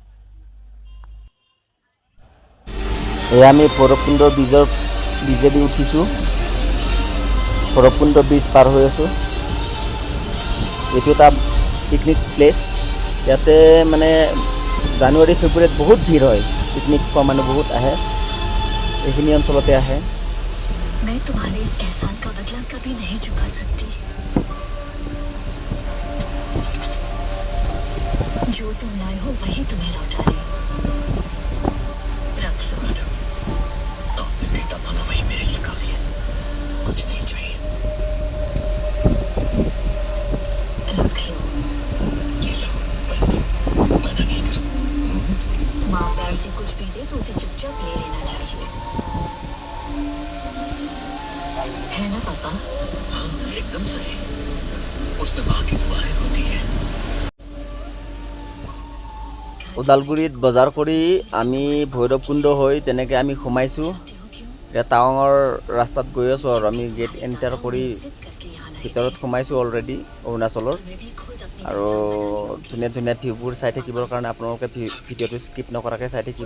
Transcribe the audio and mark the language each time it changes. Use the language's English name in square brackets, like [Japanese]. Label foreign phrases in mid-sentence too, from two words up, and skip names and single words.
[Assamese] এয়া আমি ভৈৰৱকুণ্ড ব্ৰিজেদি উঠিছোঁ। ভৈৰৱকুণ্ড ব্ৰিজ পাৰ হৈ আছোঁ। এইটো এটা [English] picnic place. [Assamese] ইয়াতে মানে জানুৱাৰী ফেব্ৰুৱাৰীত বহুত ভিৰ হয়, পিকনিক খোৱা মানুহ বহুত আহে, এইখিনি অঞ্চলতে আহে। [Hindi] मैं तुम्हारे इस एहसान का बदला कभी नहीं चुका सकती। जो तुम लाए हो वही तुम्हें लौटा रही हूं। रख लो मैडम, आपने बेटा माना वही मेरे लिए काफी है, कुछ नहीं चाहिए। रख लो, ये लो, मना नहीं करो। माँ प्यार से कुछ भी दे तो उसे चुपचाप ले लेना चाहिए, है ना पापा? हाँ एकदम सही, उसमें माँ की दुआएं होती है। [Assamese] ওদালগুৰিত বজাৰ কৰি আমি ভৈৰৱকুণ্ড হৈ তেনেকৈ আমি সোমাইছোঁ। এতিয়া টাৱাঙৰ ৰাস্তাত গৈ আছোঁ আৰু আমি [English] gate enter [Assamese] কৰি ভিতৰত সোমাইছোঁ অলৰেডি অৰুণাচলৰ। আৰু ধুনীয়া ধুনীয়া ভিউবোৰ চাই থাকিবৰ কাৰণে আপোনালোকে ভিডিঅ'টো স্কিপ নকৰাকৈ চাই থাকিব।